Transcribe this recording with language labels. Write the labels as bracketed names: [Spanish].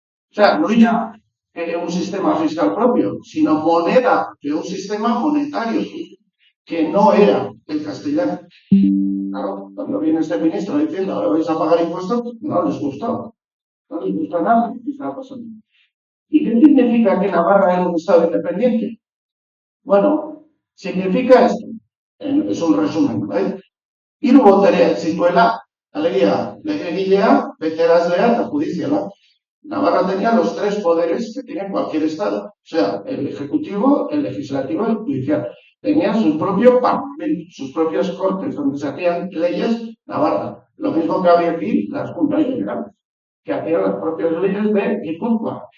[Spanish] O sea, no ya un sistema fiscal propio, sino moneda de un sistema monetario que no era el castellano. Claro, cuando viene este ministro diciendo ahora vais a pagar impuestos, no les gustó. No les gusta nada lo que está pasando. ¿Y qué significa que Navarra era un Estado independiente? Bueno, significa esto. Es un resumen, ¿vale? [Basque] Hiru botere zituela, alegia, legegilea, beterazlea eta judiziala. [Spanish] Navarra tenía los tres poderes que tiene cualquier Estado, o sea, el ejecutivo, el legislativo y el judicial. Tenía su propio parlamento, sus propias cortes donde se hacían leyes. Navarra. Lo mismo que había aquí las juntas generales, que hacían las propias leyes de Guipúzcoa.